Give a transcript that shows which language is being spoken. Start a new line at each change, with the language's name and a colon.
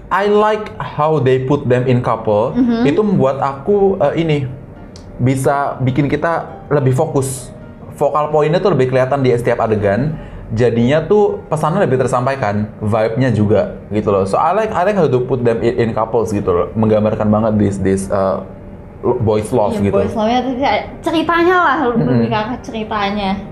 English: I like how they put them in couple.
Indonesian: Itu membuat aku ini bisa bikin kita lebih fokus. Vokal poinnya tuh lebih kelihatan di setiap adegan. Jadinya tuh pesannya lebih tersampaikan, vibe-nya juga gitu loh.
English: So I like how to put them in couples
Indonesian: gitu loh. Menggambarkan banget
English: this boys love
Indonesian: Iya, gitu. boys love-nya tuh kayak ceritanya lah, lebih ke arah ceritanya.